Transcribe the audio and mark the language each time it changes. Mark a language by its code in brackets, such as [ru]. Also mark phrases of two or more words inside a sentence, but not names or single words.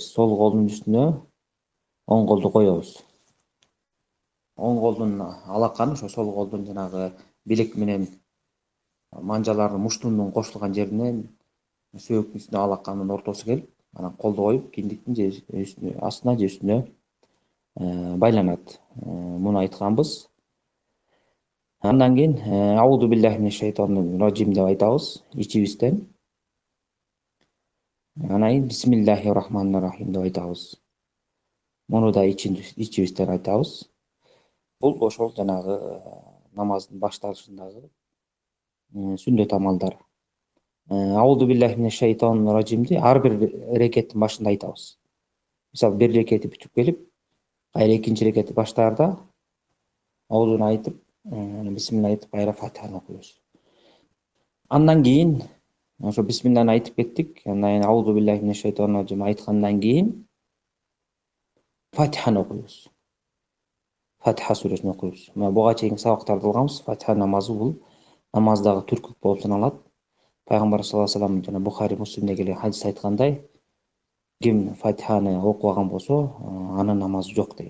[ky] Сол колдун үстүнө оң колду коебуз. Оң колдун алаканы ошо сол колдун жанагы билек менен манжалардын муштунун кошулган жеринен сөөктүн үстүнө алаканын ортосу келип, анан колду коюп, киндиктин же астына же үстүнө байланат. Муну айтканбыз. Андан кийин [ar] أعوذ بالله من الشيطان الرجيم [ky] деп айтабыз ичибизден. Анан кийин [ar] بسم الله الرحمن الرحيم [ky] деп айтабыз. Муну да ичибизден айтабыз. Бул ошол жанагы намаздын башталышындагы сүннөт амалдар. [ar] أعوذ بالله من الشيطان الرجيم [ky] ар бир рекеттин башында айтабыз. Мисалы, бир рекети бүтүп келип, кайра экинчи рекетти баштаарда аудуну айтып, бисмилла айтып, кайра фатиханы окуйбуз. Андан кийин ошо бисмилланы айтып кеттик. Андан кийин [ar] أعوذ بالله من الشيطان الرجيم [ky] айткандан кийин фатиханы окуйбуз. Фатиха сүрөсүн окуйбуз. Мына буга чейинки сабактарды кылганбыз. Фатиха намазы бул намаздагы түркүк болуп саналат. Пайгамбар [ar] صلى الله عليه وسلم [ky] жана Бухари, Муслимде келген хадис айткандай, ким фатиханы окубаган болсо, анын намазы жок деген.